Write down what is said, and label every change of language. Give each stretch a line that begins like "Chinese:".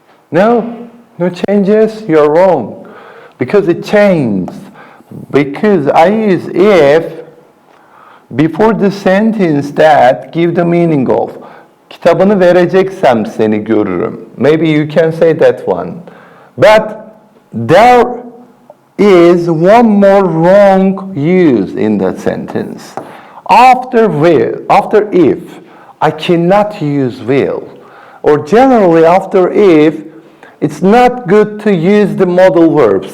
English: No? No changes? You're wrong. Because it changed. Because I use if before the sentence that give the meaning of.
Turkish: Kitabını vereceksem seni görürüm.
English: Maybe you can say that one. But there is one more wrong use in that sentence. After will, after if, I cannot use will. Or generally after if, it's not good to use the modal verb.